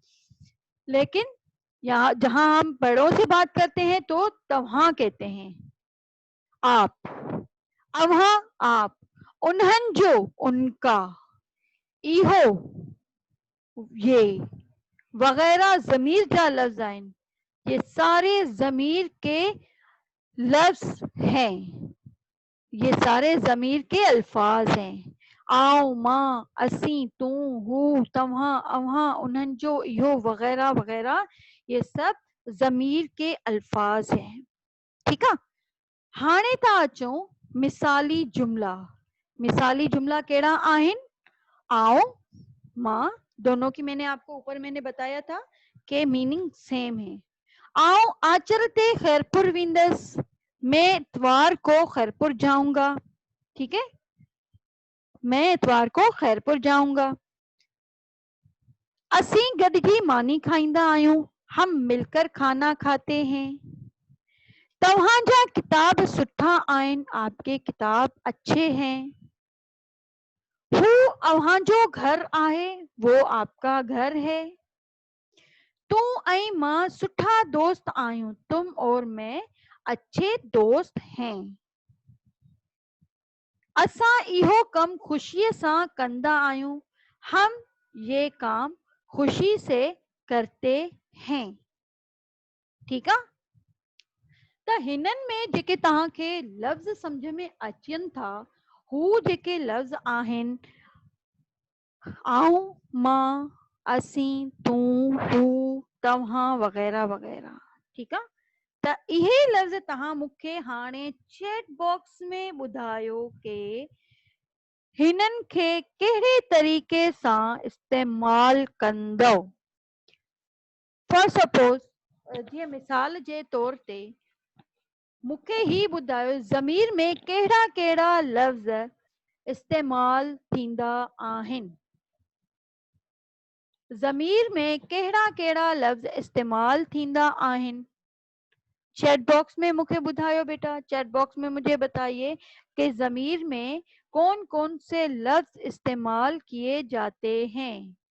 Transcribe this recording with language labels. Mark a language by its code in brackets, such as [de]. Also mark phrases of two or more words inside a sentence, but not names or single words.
[hi] लेकिन यहाँ जहां हम बड़ों से बात करते हैं तो तवहा कहते हैं, आप, अवहा आप, उन्हन जो उनका, इहो ये, वगैरह [sd] जमीर जा लफ्ज आइन, [hi] ये सारे जमीर के लफ्ज हैं, ये सारे जमीर के अल्फाज हैं। [sd] आओ, माँ, असी, तू, हु, तव्हां, अव्हां, उन्हन जो, इहो, [hi] वगैरह वगैरह, ये सब जमीर के अल्फाज हैं, ठीक है। [sd] हाणे था अचूं मिसाली जुमला। मिसाली जुमला केड़ा आहिन। [hi] आओ, माँ, दोनों की मैंने आपको ऊपर मैंने बताया था कि [en] meaning same [hi] है। [sd] आओ आचरते खैरपुर विंदस, [hi] मैं इतवार को खैरपुर जाऊंगा, ठीक है, मैं इतवार को खैरपुर जाऊंगा। [sd] असी गदगी मानी खाइंदा आयूं, [hi] हम मिलकर खाना खाते हैं। [sd] तव्हांजा किताब सुठा आइन, [hi] आपके किताब अच्छे हैं। [sd] हु अव्हांजो घर आहे, [hi] वो आपका घर है। [sd] तू ऐं मां सुठा दोस्त आयूं, [hi] तुम और मैं अच्छे दोस्त हैं। [sd] असां इहो कम खुशी सां कंदा आयूं, [hi] हम ये काम खुशी से करते हैं, ठीक है। [sd] त हिनन में जेके तव्हांखे लफ्ज समझ में अचनि था, हू जेके लफ्ज आहिनि, आऊं, मां, असी, तू, हू, तव्हां वगैरह वगैरह, [hi] ठीक है। [sd] त इहे लफ्ज तव्हां मूंखे हाणे [en] chat box [sd] में ॿुधायो के हिनन खे कहिड़े तरीक़े सां इस्तेमाल कंदव। [en] for suppose [sd] जीअं मिसाल जे तौर ते मूंखे ही ॿुधायो ज़मीर में कहिड़ा कहिड़ा लफ़्ज़ इस्तेमाल थींदा आहिनि। ज़मीर में कहिड़ा कहिड़ा लफ़्ज़ इस्तेमाल थींदा आहिनि। [en] chat box [hi] में मुझे बुधायो बेटा, [en] chat box [hi] में मुझे बताइए कि ज़मीर में कौन कौन से लफ्ज़ इस्तेमाल किए जाते हैं।